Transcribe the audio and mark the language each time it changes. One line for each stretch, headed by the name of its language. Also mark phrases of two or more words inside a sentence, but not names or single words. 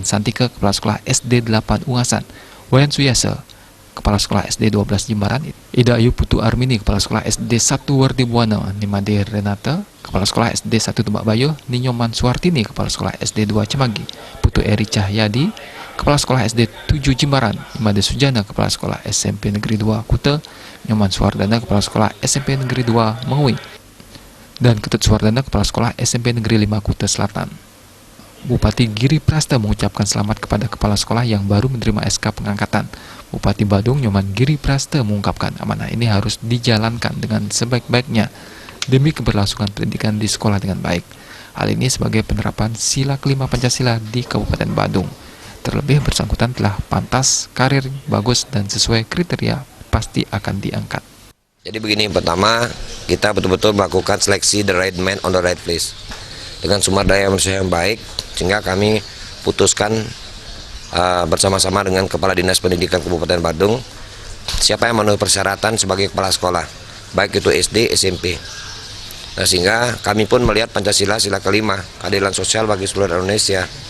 Indonesian: Santika, Kepala Sekolah SD 8 Ungasan, Wayan Suyasa, Kepala Sekolah SD 12 Jimbaran, Ida Ayu Putu Armini, Kepala Sekolah SD 1 Wardi Buana, Nimade Renata, Kepala Sekolah SD 1 Tebak Bayo, Ninyoman Suartini, Kepala Sekolah SD 2 Cemagi, Putu Eri Cahyadi, Kepala Sekolah SD 7 Jimbaran, Nimade Sujana, Kepala Sekolah SMP Negeri 2 Kuta, Nyoman Suardana, Kepala Sekolah SMP Negeri 2 Mengui, dan Ketut Suardana, Kepala Sekolah SMP Negeri 5 Kuta Selatan. Bupati Giri Praste mengucapkan selamat kepada kepala sekolah yang baru menerima SK pengangkatan. Bupati Badung Nyoman Giri Praste mengungkapkan amanah ini harus dijalankan dengan sebaik-baiknya demi keberlangsungan pendidikan di sekolah dengan baik. Hal ini sebagai penerapan sila kelima Pancasila di Kabupaten Badung. Terlebih bersangkutan telah pantas, karir bagus dan sesuai kriteria pasti akan diangkat. Jadi begini, pertama kita betul-betul melakukan seleksi
English: the right man on the right place
Indonesian: dengan sumber daya manusia yang baik, sehingga kami putuskan bersama-sama dengan Kepala Dinas Pendidikan Kabupaten Badung siapa yang memenuhi persyaratan sebagai kepala sekolah, baik itu SD, SMP. Nah, sehingga kami pun melihat Pancasila sila kelima, keadilan sosial bagi seluruh Indonesia.